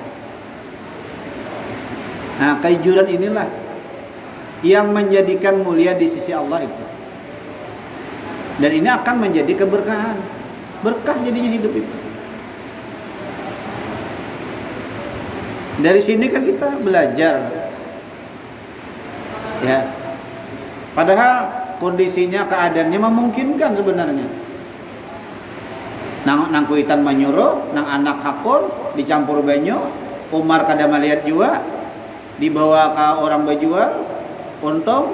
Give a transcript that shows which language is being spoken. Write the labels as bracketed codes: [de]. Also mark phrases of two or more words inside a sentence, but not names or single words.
[id] Nah, kejujuran inilah yang menjadikan mulia di sisi Allah itu. Dan ini akan menjadi keberkahan, berkah jadinya hidup itu. Dari sini kan kita belajar, ya. Padahal kondisinya, keadaannya memungkinkan sebenarnya. [bjn] Nang kuitan manyuruh, nang anak hakun dicampur banyu, Umar kada melihat juga, dibawa ke orang berjual, untung.